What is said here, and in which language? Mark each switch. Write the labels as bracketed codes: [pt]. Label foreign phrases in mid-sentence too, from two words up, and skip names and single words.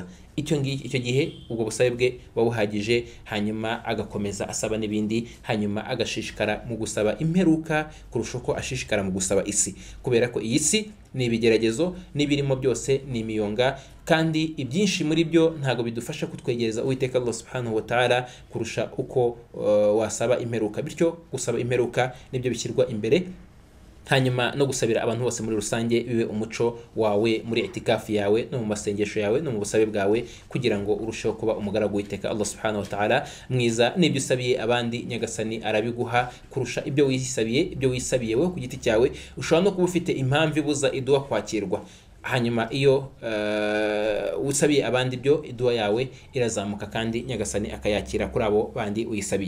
[rw] Icyo gihe ubwo busabe bwe wabuhagije. Hanyuma agakomeza asaba n'ibindi, hanyuma agashishikara mu gusaba imperuka kurusha uko ashishikara mu gusaba isi, kubera ko iyi si ni ibigeragezo, n'ibirimo byose ni imiyonga, kandi ibyinshi muri byo ntago bidufasha kutwegereza Uwiteka [ar] Allah subhanahu wa ta'ala [rw] kurusha uko wasaba imperuka. Bityo gusaba imperuka nibyo bishyirwa imbere, hanyuma no gusabira abantu bose muri rusange bibe umuco wawe muri itikafu yawe no mu masengesho yawe no mu busabe bwawe, kugira ngo urusheho kuba umugaragu w'Uwiteka [ar] Allah subhanahu wa ta'ala [rw] mwiza. N'ibyo usabiye abandi Nyagasani arabiguha kurusha ibyo wisabiye wowe ku giti cyawe. Ushobora no kuba ufite impamvu ibuza idua kwakirwa, hanyuma iyo usabiye abandi byo idua yawe irazamuka kandi Nyagasani akayakira kuri abo bandi uyisabiye.